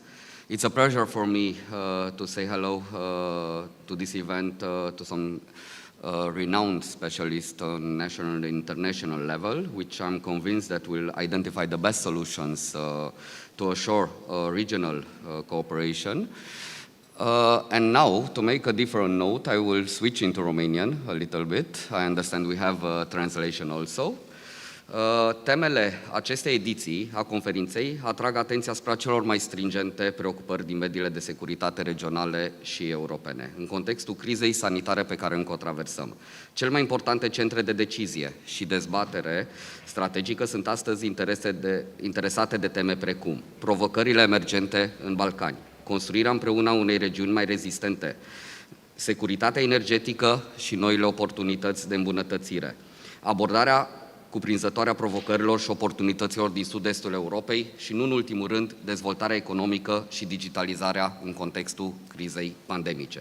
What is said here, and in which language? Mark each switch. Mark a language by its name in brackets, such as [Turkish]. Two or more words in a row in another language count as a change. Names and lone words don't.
[English] It's a pleasure for me to say hello to this event to some renowned specialists on national and international level, which I'm convinced that will identify the best solutions to assure regional cooperation. And now, to make a different note, I will switch into Romanian a little bit. I understand we have a translation also. [Romanian] Temele acestei ediții a conferinței atrag atenția asupra celor mai stringente preocupări din mediile de securitate regionale și europene, în contextul crizei sanitare pe care încă o traversăm. Cele mai importante centre de decizie și dezbatere strategică sunt astăzi interesate de teme precum provocările emergente în Balcani, construirea împreună a unei regiuni mai rezistente, securitatea energetică și noile oportunități de îmbunătățire, abordarea cuprinzătoarea provocărilor și oportunităților din sud-estul Europei și, nu în ultimul rând, dezvoltarea economică și digitalizarea în contextul crizei pandemice.